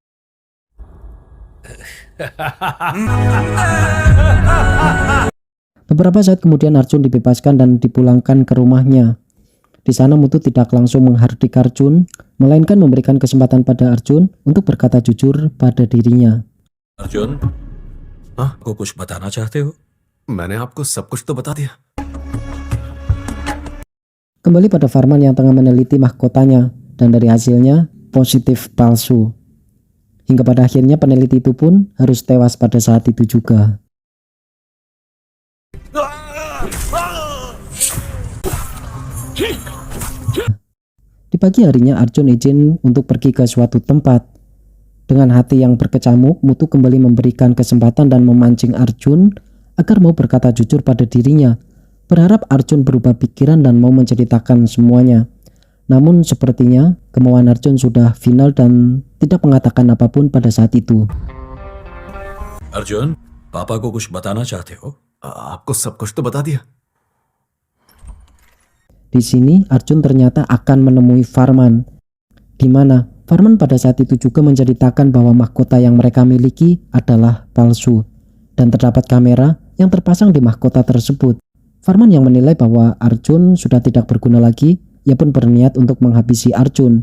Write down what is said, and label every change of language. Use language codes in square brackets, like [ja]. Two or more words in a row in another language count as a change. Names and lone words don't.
[id] Beberapa saat kemudian Arjun dibebaskan dan dipulangkan ke rumahnya. Di sana Mutu tidak langsung menghardik Arjun, melainkan memberikan kesempatan pada Arjun untuk berkata jujur pada dirinya. [hi] अर्जुन हाँ को कुछ बताना चाहते हो मैंने आपको सब कुछ तो बता दिया [id] Kembali pada Farman yang tengah meneliti mahkotanya, dan dari hasilnya positif palsu. Hingga pada akhirnya peneliti itu pun harus tewas pada saat itu juga. Di pagi harinya Arjun izin untuk pergi ke suatu tempat. Dengan hati yang berkecamuk, Mutu kembali memberikan kesempatan dan memancing Arjun agar mau berkata jujur pada dirinya, berharap Arjun berubah pikiran dan mau menceritakan semuanya. Namun sepertinya kemauan Arjun sudah final dan tidak mengatakan apapun pada saat itu. [hi] अर्जुन पापा को कुछ बताना चाहते हो? आपको सब कुछ तो बता दिया। [id] Di sini Arjun ternyata akan menemui Farman, di mana Farman pada saat itu juga menceritakan bahwa mahkota yang mereka miliki adalah palsu dan terdapat kamera yang terpasang di mahkota tersebut. Farman yang menilai bahwa Arjun sudah tidak berguna lagi, ia pun berniat untuk menghabisi Arjun.